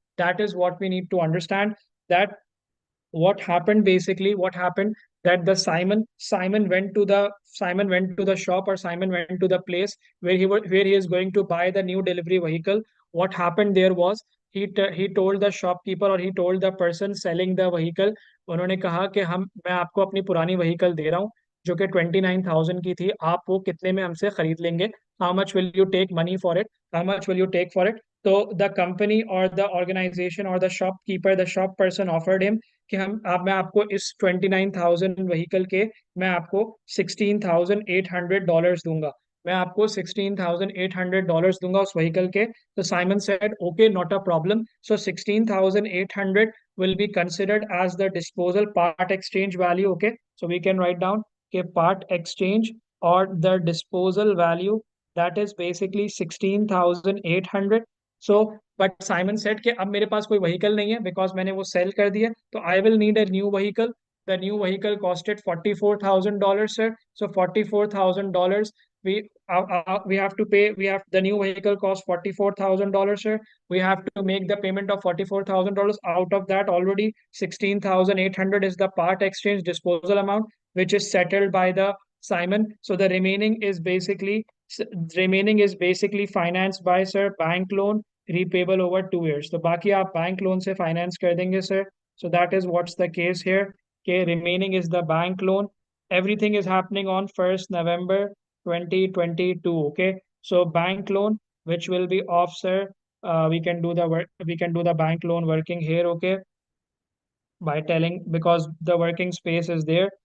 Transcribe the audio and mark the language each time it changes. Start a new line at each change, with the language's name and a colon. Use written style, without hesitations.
English: That is what we need to understand. That what happened basically, what happened that the Simon went to the shop, or Simon went to the place where he is going to buy the new delivery vehicle. What happened there was he told the shopkeeper, or he told the person selling the vehicle.
Hindi: उन्होंने कहा कि हम मैं आपको अपनी पुरानी vehicle दे रहा हूँ जो कि 29,000 की थी, आप वो कितने में हमसे खरीद लेंगे?
English: How much will you take money for it? How much will you take for it? So the company or the organization or the shopkeeper, the shop person offered him
Hindi: कि हम आप मैं आपको इस 29,000 व्हीकल के मैं आपको $16,800 दूंगा. मैं आपको $16,800 दूंगा उस व्हीकल के.
English: तो Simon said okay, not a problem. So 16,800 will be considered as the disposal part exchange value. Okay, so we can write down के part exchange or the disposal value, that is basically 16,800. So but Simon said
Hindi: कि अब मेरे पास कोई vehicle नहीं है because मैंने वो cell कर दिया,
English: तो I will need a new vehicle. the new vehicle costed $44,000, sir. So $44,000 we have to pay. We have the new vehicle cost $44,000, sir. We have to make the payment of $44,000. Out of that, already 16,800 is the part exchange disposal amount, which is settled by the Simon. So the remaining is basically financed by sir bank loan repayable over 2 years.
Hindi: तो बाकी आप bank loan से finance कर देंगे sir.
English: So that is what's the case here. Okay, remaining is the bank loan. Everything is happening on 1st November 2022. Okay, so bank loan which will be off, sir. We can do the work. We can do the bank loan working here. Okay, by telling because the working space is there.